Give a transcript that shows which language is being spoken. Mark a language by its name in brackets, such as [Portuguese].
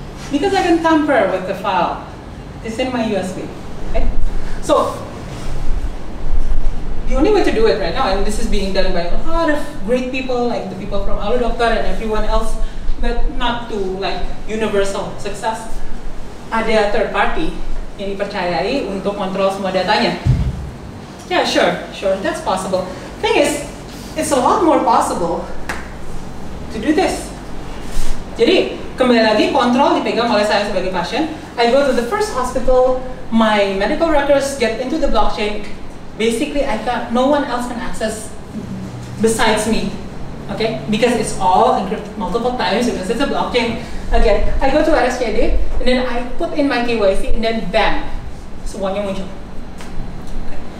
[English] Because I can tamper with the file. It's in my USB. Okay? So, the only way to do it right now, and this is being done by a lot of great people, like the people from Alu Dokter and everyone else, but not to like universal success. [Indonesian] Ada third party yang dipercayai untuk kontrol semua datanya. [English] Yeah, sure, that's possible. Thing is, it's a lot more possible to do this. [Indonesian] Jadi kembali lagi kontrol dipegang oleh saya sebagai pasien. [English] I go to the first hospital, my medical records get into the blockchain. Basically, no one else can access besides me. Okay, because it's all encrypted multiple times because it's a blockchain. Again, I go to RSCD and then I put in my KYC and then bam, [Indonesian] semuanya muncul. [English] Okay.